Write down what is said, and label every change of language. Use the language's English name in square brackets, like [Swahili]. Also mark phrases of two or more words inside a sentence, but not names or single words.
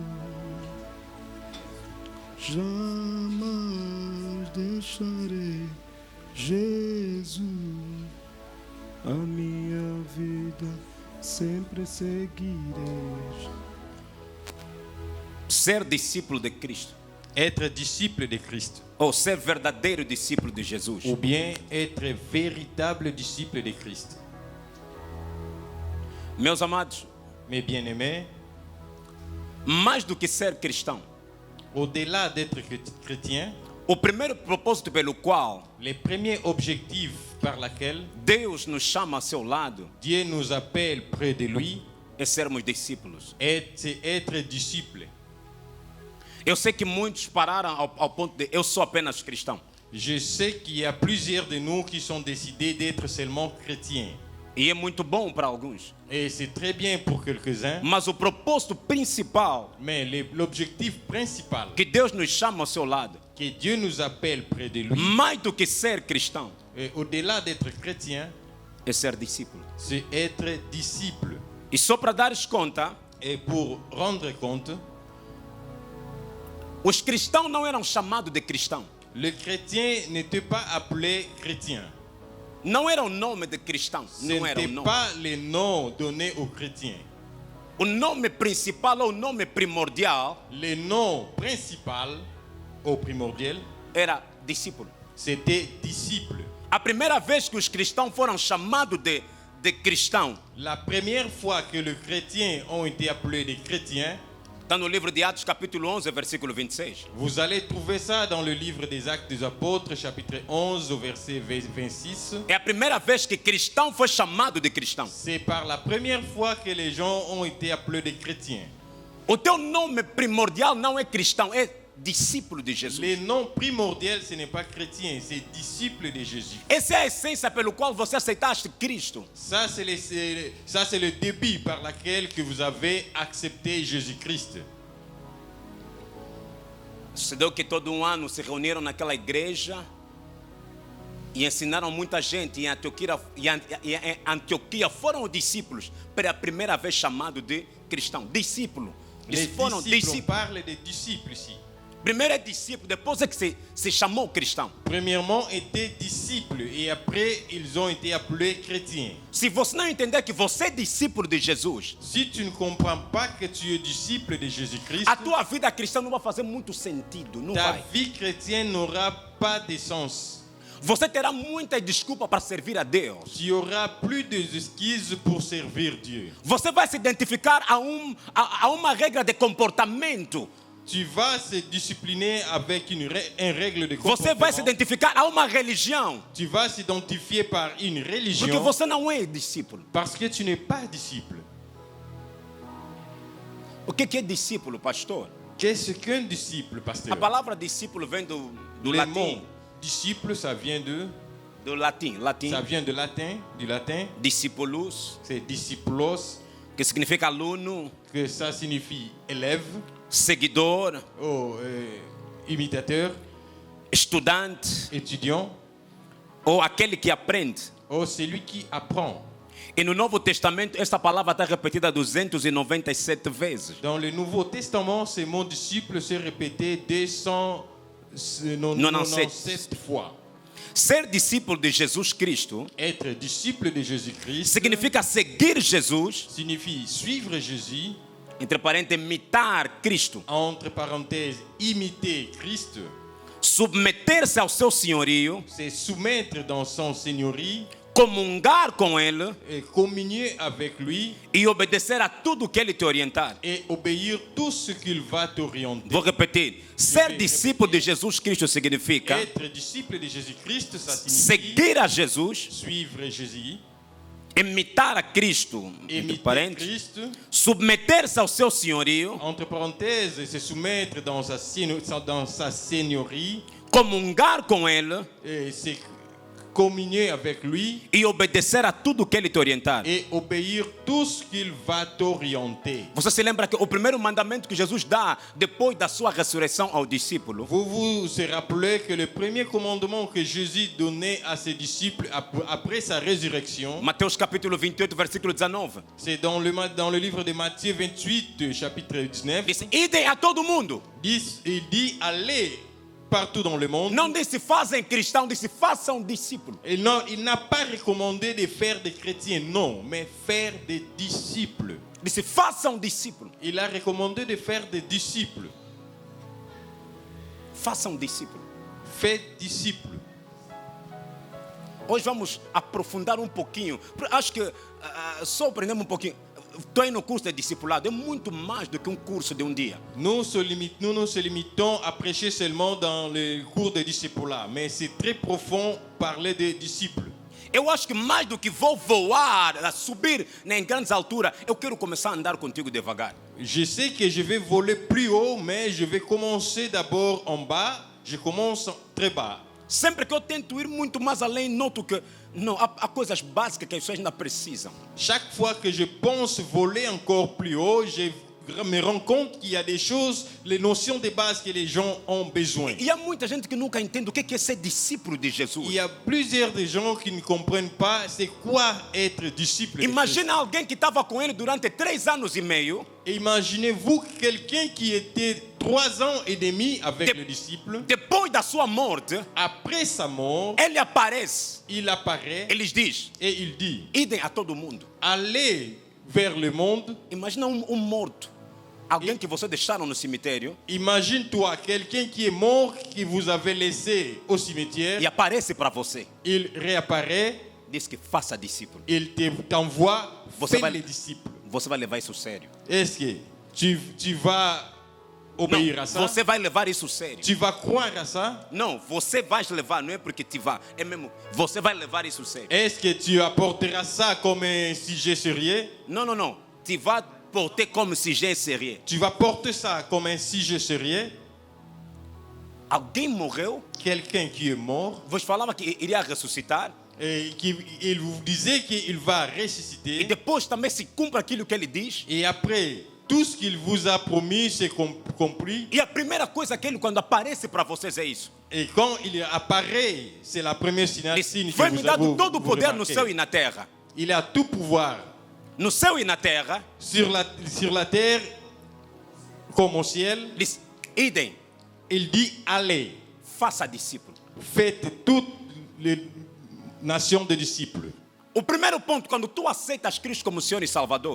[Portuguese] Jamais deixarei Jesus. A minha vida sempre seguirei. Ser discípulo de Cristo, [French] Être disciple de Christ, [Portuguese] ou ser verdadeiro discípulo de Jesus, [French] ou bien être véritable disciple de Christ. [Portuguese] meus amados, [French] Mes bien-aimés, [Portuguese] mais do que ser cristão, [French] au-delà d'être chrétien, [Portuguese] o primeiro propósito pelo qual [French] les premiers objectifs par lesquels [Portuguese] Deus nos chama a seu lado [French] Dieu nous appelle près de lui [Portuguese] é sermos discípulos. [French] est être disciple. [Portuguese] Eu sei que muitos pararam ao ponto de eu sou apenas cristão. [French] Je sais qu'il y a plusieurs de nous qui sont décidés d'être seulement chrétiens. [Portuguese] E é muito bom para alguns. [French] Et c'est très bien pour quelques-uns, [Portuguese] Mas o propósito principal [French] mais l'objectif principal [Portuguese] que Deus nos chama ao seu lado, [French] que Dieu nous appelle près de lui, [Portuguese] mais do que ser cristão, [French] et au-delà d'être chrétien, [Portuguese] é ser discípulo. [French] c'est être disciple. [Portuguese] E só para dares conta, [French] Et pour rendre compte, [Portuguese] os cristãos não eram chamados de cristão. [French] le chrétien n'était pas appelé chrétien. [Portuguese] Não era o nome de cristão. [French] Ce [Portuguese] Não era o [French] n'était [Portuguese] nome. [French] pas le nom donné aux chrétiens. [Portuguese] O nome principal ou o nome primordial [French] Le nom principal ou primordial, [Portuguese] era discípulo. [French] c'était disciple. [Portuguese] A primeira vez que os cristãos foram chamados de cristão [French] La première fois que les chrétiens ont été appelés des chrétiens, [Portuguese] está no livro de Atos, capítulo 11, versículo 26. [French] vous allez trouver ça dans le livre des Actes des Apôtres, chapitre 11, au verset 26. [Portuguese] É a primeira vez que cristão foi chamado de cristão. [French] C'est par la première fois que les gens ont été appelés des chrétiens. [Portuguese] O teu nome primordial não é cristão, é discípulo de Jesus. [French] Le nom primordial, ce n'est pas chrétien, c'est disciple de Jésus. [Portuguese] Essa é a essência pelo qual você aceitaste Cristo. [French] Ça, c'est le début par lequel que vous avez accepté Jésus-Christ. [Portuguese] Sucedeu que todo ano se reuniram naquela igreja e ensinaram muita gente. Em Antioquia foram os discípulos pela primeira vez chamados de cristão. Discípulo. [French] Les [Portuguese] Eles foram [French] disciples, on [Portuguese] discípulos. [French] parle des disciples ici. [Portuguese] Primeiro é discípulo, depois é que se chamou cristão. [French] Premièrement, étaient disciples et après, ils ont été appelés chrétiens. [Portuguese] Se você não entender que você é discípulo de Jesus, [French] Si tu ne comprends pas que tu es disciple de Jésus-Christ, [Portuguese] a tua vida cristã não vai fazer muito sentido, não [French] ta [Portuguese] vai. [French] vie chrétienne n'aura pas de sens. [Portuguese] Você terá muita desculpa para servir a Deus. [French] Tu auras plus d'excuses pour servir Dieu. [Portuguese] Você vai se identificar a uma regra de comportamento. [French] Tu vas se discipliner avec une règle de [Portuguese] Você vai se [French] comportement. [Portuguese] identificar a uma religião. [French] Tu vas s'identifier par une [Portuguese] Porque [French] religion [Portuguese] você não é discípulo. [French] parce que tu n'es pas disciple. [Portuguese] O que é discípulo, pastor? [French] Qu'est-ce qu'un disciple, [Portuguese] A [French] pasteur? [Portuguese] palavra discípulo vem do [French] Le [Portuguese] latim. [French] mot disciple, ça vient [Portuguese] Do latim. [French] du latin. [Portuguese] Discipulus, [French] C'est disciplos, [Portuguese] que significa aluno, [French] que ça signifie élève, [Portuguese] seguidor, [French] ou imitateur, [Portuguese] estudante, [French] étudiant, [Portuguese] ou aquele que aprende. [French] ou celui qui apprend. [Portuguese] E no Novo Testamento, essa palavra está repetida 297 vezes. [French] Dans le Nouveau Testament, ce mot disciple s'est répété 297 fois. [Portuguese] Ser discípulo de Jesus Cristo [French] Être disciple de Jésus-Christ [Portuguese] significa seguir Jesus, [French] signifie suivre Jésus, [Portuguese] entre parênteses, imitar Cristo, [French] entre parenthèses, imiter Christ, [Portuguese] submeter-se ao seu senhorio, [French] c'est soumettre dans son seigneurie, [Portuguese] comungar com Ele [French] et communier avec lui [Portuguese] e obedecer a tudo que Ele te orientar. [French] et obéir tout ce qu'il va t'orienter. [Portuguese] Vou repetir. Ser discípulo de Jesus Cristo significa [French] Être disciple de Jésus-Christ, ça signifie [Portuguese] seguir a Jesus, [French] suivre Jésus, [Portuguese] imitar a Cristo, entre [French] imiter [Portuguese] parênteses, [French] Christ, [Portuguese] submeter-se ao seu senhorio, [French] entre parenthèses, se soumettre dans sa seigneurie, [Portuguese] comungar com Ele [French] et se communier avec lui [Portuguese] e obedecer a tudo que ele te orientar. [French] et obéir tout ce qu'il va t'orienter. [Portuguese] Você se lembra que o primeiro mandamento que Jesus dá depois da sua ressurreição ao discípulo [French] Vous vous rappelez que le premier commandement que Jésus donnait à ses disciples après sa résurrection, [Portuguese] Mateus capítulo 28, versículo 19. [French] c'est dans le livre de Matthieu 28, chapitre 19, [Portuguese] Diz: idem a todo mundo. [French] il dit allez partout dans le monde. [Portuguese] Não disse fazem cristão, disse façam discípulo. [French] Et non, il n'a pas recommandé de faire des chrétiens, non, mais faire des disciples. [Portuguese] Disse façam discípulo. [French] Il a recommandé de faire des disciples. [Portuguese] Façam discípulo. [French] Faites disciples. [Portuguese] Hoje vamos aprofundar um pouquinho. Acho que só aprendemos um pouquinho. Estou aí no curso de discipulado. É muito mais do que um curso de um dia. [French] Nous nous limitons à prêcher seulement dans le cours de discipulat, mais c'est très profond parler des disciples. [Portuguese] Eu acho que mais do que vou voar, subir em grandes alturas, eu quero começar a andar contigo devagar. [French] Je sais que je vais voler plus haut, mais je vais commencer d'abord en bas. Je commence très bas. [Portuguese] Sempre que eu tento ir muito mais além, noto que não, há coisas básicas que as pessoas ainda precisam. [French] Chaque fois que je pense voler encore plus haut, je me rends compte qu'il y a des choses, les notions de base que les gens ont besoin. [Portuguese] E há muita gente que nunca entende o que é ser discípulo de Jesus. [French] Il y a plusieurs de gens qui ne comprennent pas c'est quoi être disciple. de Christ. [Portuguese] Imagina alguém que estava com ele durante 3 anos e meio. [French] Imaginez-vous quelqu'un qui était 3 ans et demi avec le disciple. [Portuguese] Depois da sua morte, [French] Après sa mort, [Portuguese] ele aparece. [French] il apparaît [Portuguese] Ele diz: [French] et il dit [Portuguese] idem a todo mundo. [French] allez vers le monde. [Portuguese] Imagina um morto. Alguém que você deixaram no cemitério. [French] Imagine-toi quelqu'un qui est mort, que vous avez laissé au cimetière. [Portuguese] E aparece para você. [French] Il réapparaît, [Portuguese] Diz que faça discípulo. [French] il t'envoie [Portuguese] Você [French] faire [Portuguese] vai, [French] les disciples. [Portuguese] você vai levar isso sério. [French] Est-ce que tu vas obéir à ça? [Portuguese] Você vai levar isso sério. [French] Tu vas croire à ça? [Portuguese] Não, você vai levar, não é porque te vai. É mesmo, você vai levar isso sério. [French] Est-ce que tu apporteras ça comme un sujet sérieux? [Portuguese] Não, não, não. Te vai porter como [French] sujet sérieux. Tu vas porter ça comme un sujet sérieux? [Portuguese] Alguém morreu, [French] Quelqu'un qui est mort [Portuguese] vos falava que iria ressuscitar. [French] et il vous disait qu'il va [Portuguese] E [French] ressusciter. [Portuguese] depois também se cumpre aquilo que ele diz. [French] Et après, tout ce qu'il vous a promis, c'est compris. [Portuguese] E a primeira coisa que ele, quando aparece para vocês, é isso. [French] Et quand il apparaît, c'est la première signe [Portuguese] Diz: [French] que [Portuguese] foi me [French] vous [Portuguese] dado [French] avez [Portuguese] todo o poder no [French] remarqué. [Portuguese] céu e na terra. [French] Il a tout pouvoir [Portuguese] No céu e na terra, [French] sur la terre comme au ciel. [Portuguese] diz: idem, [French] Il dit allez, [Portuguese] faça discípulo. [French] faites toutes les nations de disciples. [Portuguese] O primeiro ponto, quando tu aceitas Cristo como Senhor e Salvador,